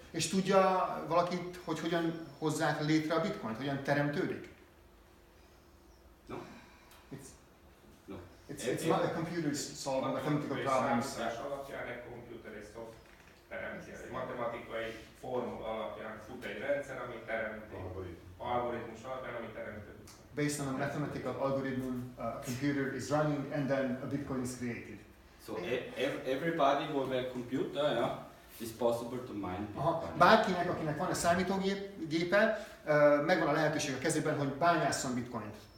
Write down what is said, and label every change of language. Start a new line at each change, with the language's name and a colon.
Hungarian: És tudja valaki, hogy hogyan hozzák létre a Bitcoint, hogyan teremtődik?
English: No. It's not a computer solving mathematical problems.
Hungarian: Alapján egy komputer és szoft teremti. Egy matematikai formula alapján fut egy rendszer, ami teremti. Algoritmus alapján, ami teremti.
English: Based on a mathematical algorithm, a computer is running and then a Bitcoin is created. So everybody who has a computer, yeah, is possible to mine Bitcoin.
Hungarian: Bárkinek, akinek van a számítógépe, megvan a lehetőség a kezében, hogy bányásszon Bitcoint.